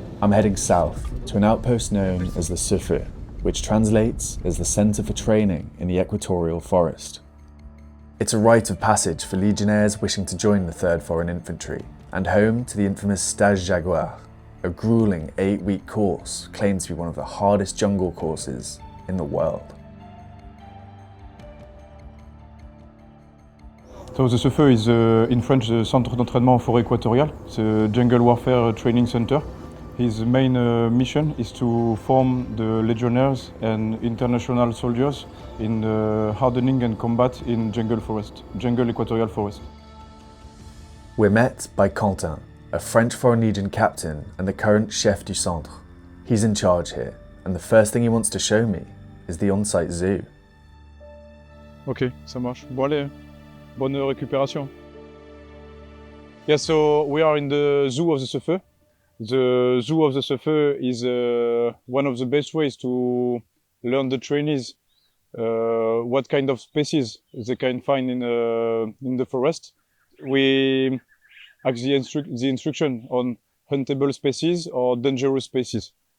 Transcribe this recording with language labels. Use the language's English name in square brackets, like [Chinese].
[English] I'm heading south to an outpost known as the CEFE, which translates as the Centre for Training in the Equatorial Forest. It's a rite of passage for Legionnaires wishing to join the 3rd Foreign Infantry, and home to the infamous Stage Jaguar, a grueling 8-week course claimed to be one of the hardest jungle courses in the world. So the CEFE is in French the Centre d'entraînement forêt équatoriale. It's a jungle warfare training center. His main mission is to form the legionnaires and international soldiers in hardening and combat in jungle equatorial forest. We're met by Quentin, a French Foreign Legion captain and the current [French] chef du centre. [English] He's in charge here, and the first thing he wants to show me is the on-site zoo. [French] Ok, ça marche. Bon allez, bonne récupération. [English] Yeah, so we are in the zoo of the CEFE. The zoo of the CEFE is one of the best ways to learn the trainees what kind of species they can find in the forest. We ask the instruction on huntable species or dangerous species.